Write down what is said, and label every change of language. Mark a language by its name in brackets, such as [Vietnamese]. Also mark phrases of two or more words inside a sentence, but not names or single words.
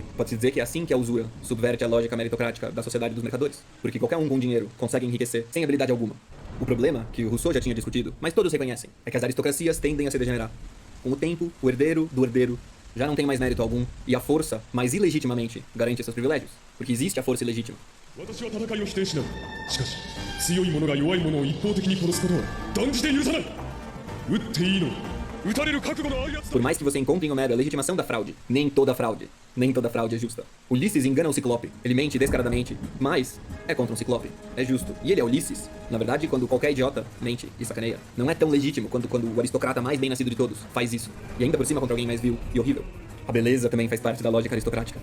[Portuguese] Pode-se dizer que é assim que a usura subverte a lógica meritocrática da sociedade dos mercadores, porque qualquer um com dinheiro consegue enriquecer sem habilidade alguma. O problema, que o Rousseau já tinha discutido, mas todos reconhecem, é que as aristocracias tendem a se degenerar. Com o tempo, o herdeiro do herdeiro já não tem mais mérito algum, e a força, mais ilegitimamente, garante seus privilégios, porque existe a força ilegítima. [Japanese] 私は戦いを否定しない。しかし、強い者が弱い者を一方的に殺すことは断じて許さない。撃っていいのに、 撃たれる覚悟のあるやつ [Portuguese] Por mais que você encontre em Homero a legitimação da fraude, nem toda fraude é justa. Ulisses engana o Ciclope, ele mente descaradamente, mas é contra um Ciclope, é justo. E ele é Ulisses. Na verdade, quando qualquer idiota mente e sacaneia, não é tão legítimo quando o aristocrata mais bem nascido de todos faz isso. E ainda por cima contra alguém mais vil e horrível. A beleza também faz parte da lógica aristocrática.